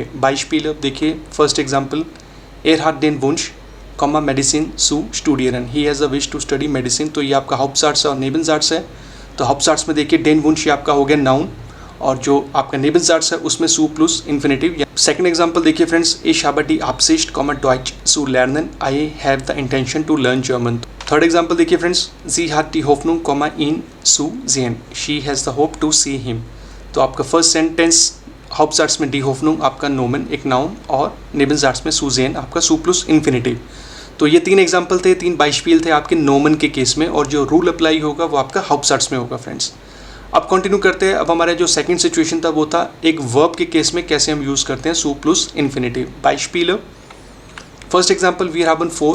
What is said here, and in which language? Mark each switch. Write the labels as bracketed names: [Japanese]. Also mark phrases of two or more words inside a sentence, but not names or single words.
[English] बाइस्पील, देखिए first example, [German] Er hat den Wunsch, Komma, Medizin zu studieren, [English] he has a wish to study medicine. [Hindi] तो ये आपका हाउप्टसार्ट्स और नेबेनसार्ट्स है। तो हाउप्टसार्ट्स में देखिए [German] den Wunsch [Hindi] ये आपका हो गया नाउन, और जो आपका नेबेनसार्ट्स है उसमें सू [English] plus infinitive. second example [Hindi] देखिए फ्रेंड्स, [German] ich habe die Absicht, Deutsch zu lernen, [English] I have the intention to learn German। third example [Hindi] देखिए फ्रेंड्स, [German] sie hat die Hoffnung, ihn zu sehen, [English] she has the hope to see him। [Hindi] तो आपका [English] first sentence [Hindi] हाउप्टसार्ट्स में [German] die Hoffnung [Hindi] आपका नोमन एक नाउन, और नेबेनसार्ट्स में [German] zu sehen [Hindi] आपका सू [English] plus infinitive. [Hindi] तो ये तीन एग्जाम्पल थे, तीन बाइशपील थे आपके नोमन के केस में, और जो [English] rule apply [Hindi] होगा वो आपका हाउप्टसार्ट्स में होगा फ्रेंड्स। अब कंटिन्यू करते हैं। अब हमारा जो [English] second situation [Hindi] था वो था एक वर्ब के केस में कैसे हम यूज़ करते हैं सू [English] plus infinitive. बाइशपील first example, [German] wir haben [English] 4।